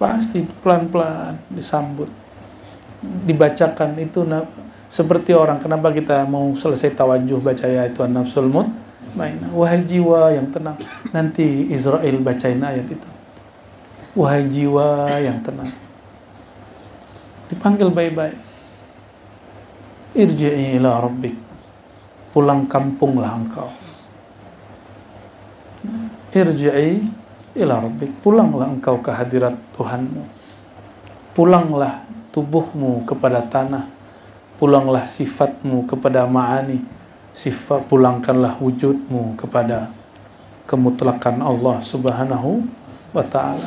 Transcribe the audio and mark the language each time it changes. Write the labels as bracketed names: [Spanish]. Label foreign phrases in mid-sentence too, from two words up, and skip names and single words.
[Indonesian] Pasti pelan-pelan disambut, dibacakan itu seperti orang. Kenapa kita mau selesai tawajuh baca ya itu [Arabic] النفس المطمئنة, [Indonesian] wahai jiwa yang tenang. Nanti Israel bacain ayat itu, wahai jiwa yang tenang. Dipanggil baik-baik, [Arabic] ارجعي إلى ربك, [Indonesian] pulang kampunglah engkau. [Arabic] ارجعي إلى ربك, [Indonesian] pulanglah engkau ke hadirat Tuhanmu. Pulanglah tubuhmu kepada tanah, pulanglah sifatmu kepada ma'ani, pulangkanlah wujudmu kepada kemutlakan Allah [Arabic] سبحانه وتعالى.